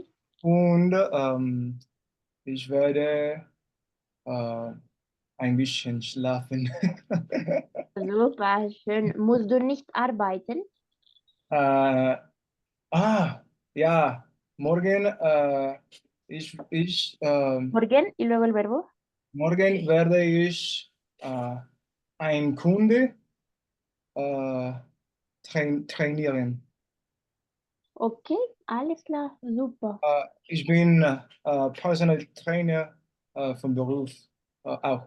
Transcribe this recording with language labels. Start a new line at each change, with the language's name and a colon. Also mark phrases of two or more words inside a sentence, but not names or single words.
German: Und ich werde äh, ein bisschen schlafen. Super, schön. Musst du nicht arbeiten? äh, ja, morgen,
Spanish: Morgen y luego el verbo.
German: morgen werde ich ein Kunde äh, trainieren. Okay, alles klar, super. Ich bin
English: Personal Trainer
German: vom Beruf auch.